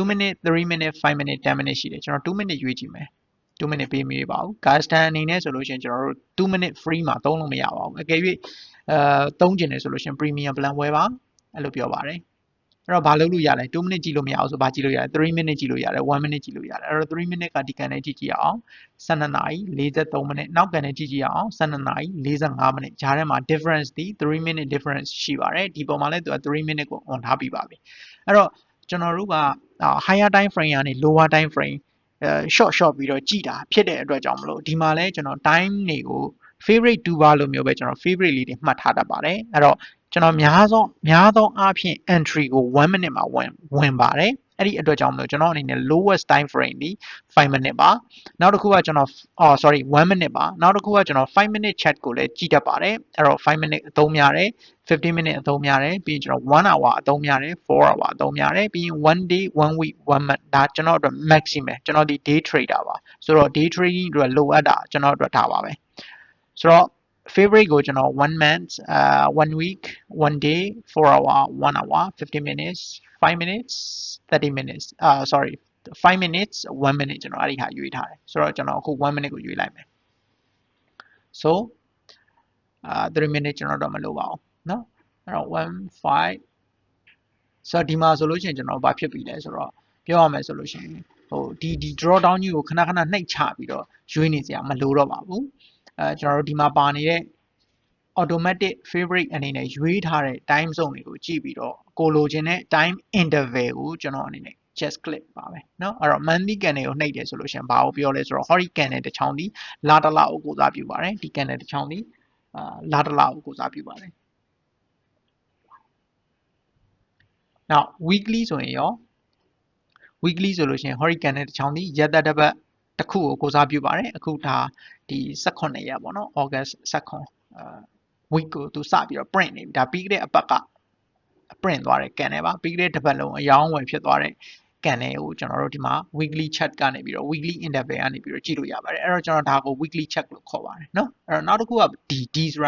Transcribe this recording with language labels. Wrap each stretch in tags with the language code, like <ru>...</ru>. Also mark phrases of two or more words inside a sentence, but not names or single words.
<my>minute 3 minute 5 minute 10 minute ရှိတယ်ကျွန်တော်2 minute ရွေးကြည့်မယ်2 minute ပေးမရပါဘူး custom အနေနဲ့ဆိုလို့ရှိရင်ကျွန်တော်တို့2 minute free မှာသုံးလို့မရပါဘူးအကယ်၍သုံးကျင်တယ်ဆိုလို့ရှိရင်</my> <en>premium plan</en> <my>ဝယ်ပါအဲ့လိုပြောပါတယ်အဲ့တော့ဘာလုပ်လို့ရလဲ2 minute ကြည့်လို့မရအောင်ဆိုဘာကြည့်လို့ရလဲ3 minute ကြည့်လို့ရတယ်1 minute ကြည့်လို့ရတယ်အဲ့တော့ 3 minute ကဒီကန်နဲ့ကြည့်အောင်12နာရီ43မိနစ်နောက်ကန်နဲ့ကြည့်အောင်12နာရီ45မိနစ်ဂျားထဲမှာ difference ဒီ3 minute difference ရှိပါတယ်ဒီပုံမှာလည်းသူက3 minute ကို on ထားပြီးပါပြီအဲ့တော့ကျွန်တော်တို့က</my> <en>higher time frame</en> <my>ကနေ</my> <en>lower time frame short</en> <my>ပြီး တော့ကြည့်တာဖြစ်တဲ့အတွက်ကြောင့်မလို့ဒီမှာလဲကျွန်တော် time တွေကို</my> <en>favorite 2 bar</en> <my>လို့မျိုးပဲကျွန်တော် favorite လေးတွေမှတ်ထားတတ်ပါတယ်အဲ့တော့ကျွန်တော်များသောအားဖြင့် entry ကို1 minute မှာဝင်ပါတယ်အဲ့ ဒီအတွက်ကြောင့်မလို့ကျွန်တော်အနေနဲ့</my> <en>lowest time frame</en> <my>ဒီ5 minute ပါနောက်တစ်ခုကကျွန်တော်1 minute ပါနောက်တစ်ခုကကျွန်တော်</my> <en>5 minute chat</en> <my>ကိုလည်းကြည့်တတ် ပါတယ်အဲ့တော့5 minute အသုံးများတယ်15 minute အသုံးများတယ်ပြီးရင်ကျွန်တော်</my> <en>1 hour</en> <my>အသုံးများတယ်</my> <en>4 hour</en> <my>အသုံးများတယ်ပြီးရင်</my> <en>1 day 1 week 1 month</en> <my>ဒါကျွန်တော်အတွက် maximum ကျွန်တော်ဒီ</my> <en>day trader</en> <my>ပါဆိုတော့</my> <en>day trading</en> <my>အတွက်လိုအပ်တာကျွန်တော်အတွက်ဒါပါပဲဆိုတော့ favorite ကိုကျွန်တော်</my> <en>1 month 1 week 1 day 4 hour 1 hour 15 minutes 5 minutes 30 minutes 5 minutes 1 minute</en> <my>ကျွန်တော်အဲ့ဒီဟာရွေးထားတယ်ဆိုတော့ကျွန်တော်အခု1 minute ကိုရွေးလိုက်မယ် so 3 minute ကျွန်တော်တော့မလိုပါဘူးเนาะအဲ့တော့1 5ဆိုတော့ဒီမှာဆိုလို့ရှိရင်ကျွန်တော်ဘာဖြစ်ပြီလဲဆိုတော့ပြောရမယ်ဆိုလို့ရှိ ရင်ဟိုဒီ</my> <en>draw down</en> <my>ကြီးကိုခဏနှိပ်ချပြီးတော့ရွေးနေစရာမလိုတော့ပါဘူးကျွန်တော်တို့ဒီမှာပါနေတဲ့</my> <en>automatic favorite</en> <my>အနေနဲ့ရွေးထားတဲ့</my> <en>time zone</en> <my>တွေကိုကြည့်ပြီးတော့ကိုလိုချင်တဲ့</my> <en>time interval</en> <my>ကိုကျွန်တော်အနေနဲ့</my> <en>just click</en> <my>ပါပဲเนาะအဲ့တော့</my> <en>monthly candle</en> <my>ကိုနှိပ်တယ်ဆိုလို့ရှိရင်ဘာကိုပြောလဲဆိုတော့</my> <en>horizontal candle</en> <my>တစ်ချောင်းဒီလာတလကိုကိုစားပြုပါတယ်ဒီ candle တစ်ချောင်းဒီလာတလကိုကိုစားပြုပါတယ်</my> <en>now weekly</en> <my>ဆို ရင်ရော weekly ဆိုလို့ရှိရင်</my> <en>horizontal candle</en> <my>တစ်ချောင်းဒီရက်သက်တစ်ပတ်တစ်ခုကိုကိုစားပြုပါတယ်အခုဒါဒီ18ရက်ပေါ့နော် August 18 week ကိုသူစပြီးတော့ print နေပြီဒါပြီးခဲ့တဲ့အပတ်က print သွားတဲ့ candle ပါပြီးခဲ့တဲ့တစ်ပတ်လုံးအယောင်းဝယ်ဖြစ်သွားတဲ့ candle ကိုကျွန်တော်တို့ဒီမှာ</my> <en>weekly chart</en> <my>ကနေပြီးတော့</my> <en>weekly interval</en> <my>ကနေပြီးတော့ကြည့်လို့ရပါတယ်အဲ့တော့ကျွန်တော်ဒါကို</my> <en>weekly chart</en> <my>လို့ခေါ်ပါတယ်เนาะအဲ့တော့နောက်တစ်ခုက D ဆိုတာ</my>